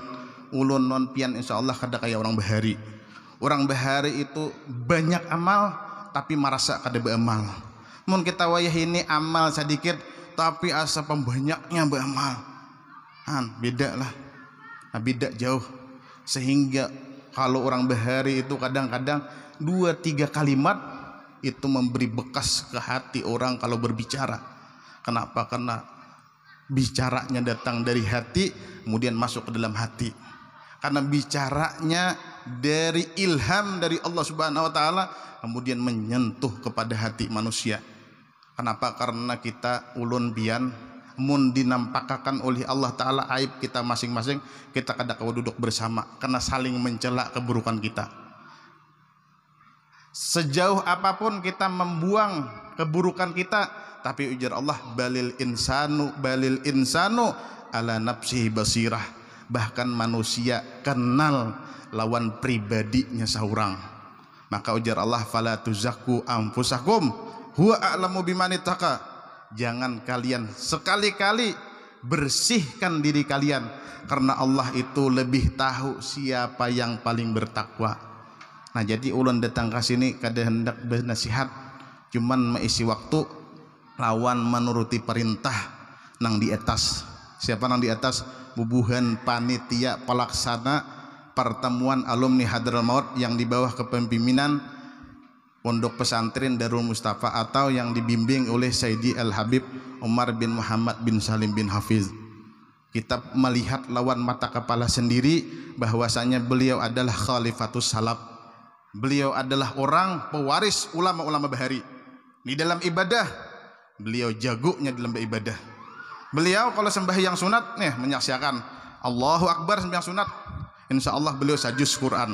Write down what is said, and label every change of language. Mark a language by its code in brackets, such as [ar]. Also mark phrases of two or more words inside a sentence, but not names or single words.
[bjn] Ulun non pian insyaallah kada kayak orang bahari. Orang bahari itu banyak amal tapi merasa kada beramal. Mun kita wayah ini amal sedikit tapi asa pembanyaknya beramal. Beda lah. Nah, beda jauh. [id] Sehingga kalau orang bahari itu kadang-kadang 2-3 kalimat itu memberi bekas ke hati orang kalau berbicara. Kenapa? Karena bicaranya datang dari hati kemudian masuk ke dalam hati. Karena bicaranya dari ilham dari Allah [ar] سبحانه وتعالى [id] kemudian menyentuh kepada hati manusia. Kenapa? [bjn] Karena kita ulun pian mun dinampakakan oleh Allah taala aib kita masing-masing, kita kada kau duduk bersama karena saling mencela keburukan kita. [id] Sejauh apapun kita membuang keburukan kita, tapi ujar Allah [ar] بل الإنسان على نفسه بصيرة. [id] Bahkan manusia kenal lawan pribadinya seorang. [bjn] Maka ujar [ar] Allah فلا تزكوا أنفسكم هو أعلم بمن اتقى. [id] Jangan kalian sekali-kali bersihkan diri kalian, karena Allah itu lebih tahu siapa yang paling bertakwa. [bjn] Nah jadi ulun datang ke sini kada hendak bernasihat, cuman mengisi waktu lawan menuruti perintah nang di atas. [id] Siapa nang di atas? Bubuhan panitia pelaksana pertemuan alumni Hadramaut yang di bawah kepemimpinan Pondok Pesantren Darul Mustafa atau yang dibimbing oleh Sayyidi Al-Habib Umar bin Muhammad bin Salim bin Hafiz. Kita melihat lawan mata kepala sendiri bahwasanya beliau adalah [ar] خليفة السلف. [id] Beliau adalah orang pewaris ulama-ulama bahari. Di dalam ibadah beliau jagonya dalam beribadah. Beliau kalau sembahyang sunat nih menyaksikan [ar] الله أكبر [id] sembahyang sunat, insya Allah beliau sajus Quran.